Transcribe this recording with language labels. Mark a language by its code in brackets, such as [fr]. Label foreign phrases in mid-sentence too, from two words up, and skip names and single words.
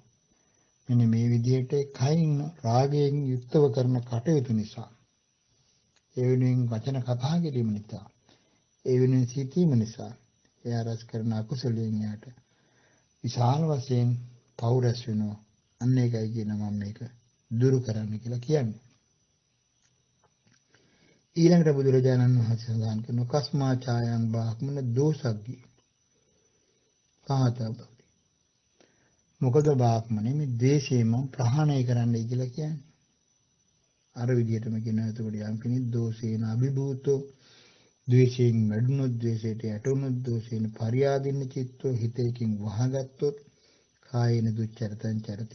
[si] මෙන්න මේ විදිහට කයින් රාගයෙන් යුක්තව කරන කටයුතු නිසා, ඒ වෙනුවෙන් වචන කතා කිරීම නිසා, ඒ වෙනුවෙන් සිතීම නිසා එයා රැස් කරන අකුසලයෙන් යාට විශාල වශයෙන් පව් රැස් වෙනවා. අන්න ඒකයි කියන මම මේක දුරු කරන්න කියලා කියන්නේ. ඊළඟට බුදුරජාණන් වහන්සේ සඳහන් කරන [pi] කස්මා ඡායං බ්‍රාහ්මණ දෝසග්ගි පහතබ්බ. [si] මොකද බ්‍රාහ්මණය මේ ද්වේෂයම ප්‍රහාණය කරන්නයි කියලා කියන්නේ. අර විදිහටම කියනවා. එතකොට යම් කෙනෙක් [pi] දෝෂේන අභිභූතෝ, [si] ද්වේෂයෙන් වැඩුණොත්, ද්වේෂයට යටුණොත්, [pi] දෝෂේන පරියාදින්න චිත්තෝ, [si] හිතේකින් වහගත්තොත්, [pi] කායේන දුච්චරිතං චරති.